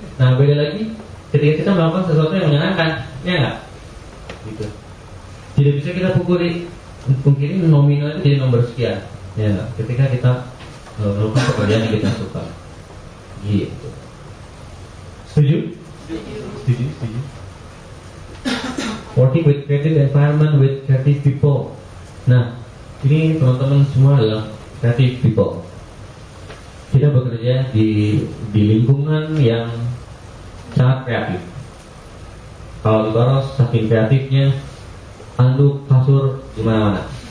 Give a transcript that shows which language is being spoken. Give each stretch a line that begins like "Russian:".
Indonesian: Nah beda lagi ketika kita melakukan sesuatu yang menyenangkan, ya nggak? Gitu. Tidak bisa kita pungkiri nominal itu jadi nomor sekian, ya nggak? Ketika kita melakukan pekerjaan yang kita suka, gitu. Setuju? Setuju.
English: Working with creative environment with creative people.
Indonesian: Nah, ini teman-teman semua adalah creative people. Kita bekerja di lingkungan yang sangat kreatif. Kalau di Baros saking kreatifnya, handuk, kasur di mana-mana.